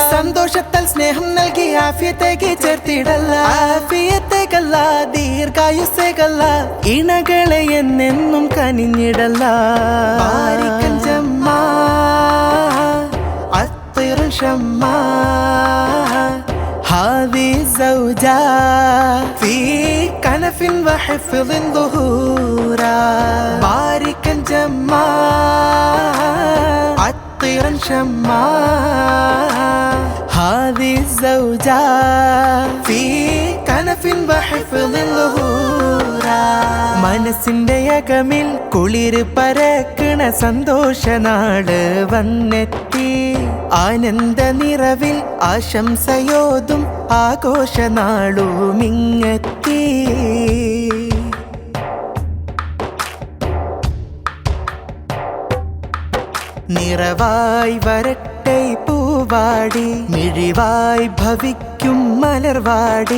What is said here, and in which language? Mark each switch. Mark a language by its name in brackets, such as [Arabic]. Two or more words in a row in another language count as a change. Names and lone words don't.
[Malayalam] സന്തോഷത്തിൽ സ്നേഹം നൽകി ആഫിയത്തേക്ക് ചേർത്തിടല്ല. ആഫിയത്തേക്കല്ല, ദീർഘായുസ്സേക്കല്ല, ഇണകളെ എന്നെന്നും കനിഞ്ഞിടല്ല. [Arabic] باركا جما عطرا شما هذه الزوجة في كنف وحفظ ظهورا. باركا جما عطرا شما هذه الزوجة في كنف وحفظ ظهورا. [Malayalam] മനസ്സിന്റെ അകമിൽ കുളിര് പരക്കണ സന്തോഷ നാട് വന്നെത്തി. ആനന്ദ നിറവിൽ ആശംസയോതും ആഘോഷ നാളും ഇങ്ങെത്തി. നിറവായി വരട്ടെ പൂവാടി, മിഴിവായി ഭവിക്കും മലർവാടി.